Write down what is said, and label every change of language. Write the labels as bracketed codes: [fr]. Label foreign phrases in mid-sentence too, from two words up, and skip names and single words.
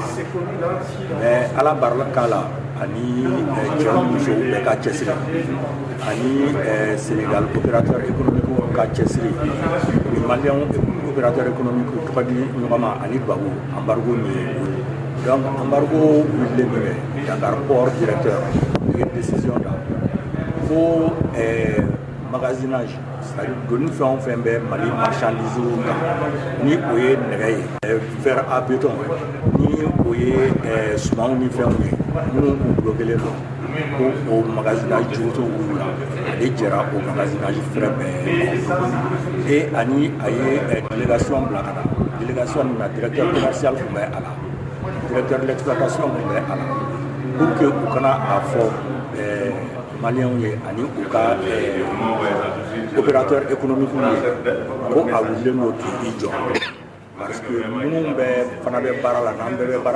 [bm] mais ala barika la ani cɛw ni musow bɛɛ ka cɛsiri ani Sénégal [fr] opérateur économique [bm] ka cɛsiri ni [fr] Malien opérateur [bm] économique tɔgɔ di ɲɔgɔn ma ani tubabu embargo ni donc embargo wulilen min kɛ Dakar port directeur ye décision ta fo magasinage c'est-à-dire doni fɛn o fɛn bɛ Mali marchandise kan ni o ye nɛgɛ ye [fr] fer à béton [bm] ni o ye sumanw ni fɛnw ye minnu bloquelen don ko o magasinage juguto wuli la ale jɛra o magasinage fɛrɛ bɛɛ et ani a ye délégation bila ka na délégation min na [fr] directeur commercial [bm] tun bɛ a la [fr] directeur de l'exploitation [bm] tun bɛ a la [fr] pour que [bm] u kana a fɔ Maliens ye ani u ka [fr] opérateur économique [bm] ye ko a wulilen don k'i jɔ [fr] parce que [bm] minnu bɛ fana bɛ baara la n'an bɛɛ bɛ baara